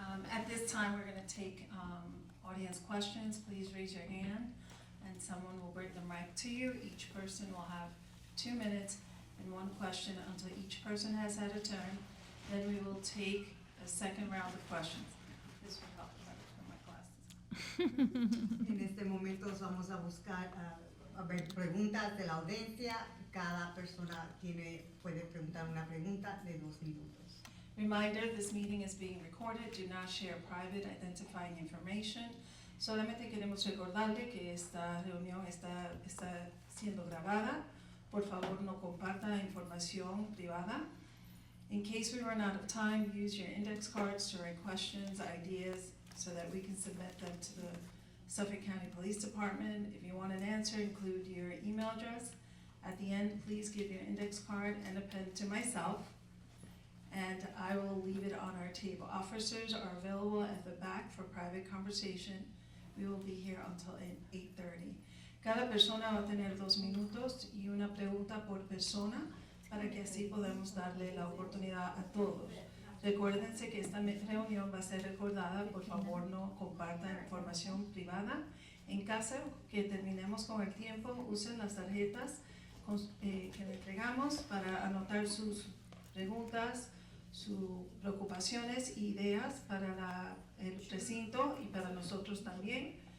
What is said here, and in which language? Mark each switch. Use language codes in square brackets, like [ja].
[en] At this time, we're going to take audience questions. Please raise your hand, and someone will bring the mic to you. Each person will have 2 minutes and one question until each person has had a turn. Then we will take a second round of questions. This will help for my classes. [es] En este momento vamos a buscar preguntas de la audiencia. Cada persona puede preguntar una pregunta de 2 minutos. [en] Reminder, this meeting is being recorded. Do not share private identifying information. [es] Solamente queremos recordarle que esta reunión está siendo grabada. por favor no comparta información privada. [en] In case we run out of time, use your index cards to write questions, ideas, so that we can submit them to the Suffolk County Police Department. If you want an answer, include your email address. At the end, please give your index card and a pen to myself, and I will leave it on our table. Officers are available at the back for private conversation. We will be here until 8:30. [es] Cada persona va a tener 2 minutos y una pregunta por persona para que así podamos darle la oportunidad a todos. Recuérdense que esta reunión va a ser recordada. Por favor, no compartan información privada. En caso que terminemos con el tiempo, usen las tarjetas que le entregamos para anotar sus preguntas, sus preocupaciones e ideas para el recinto y para nosotros también.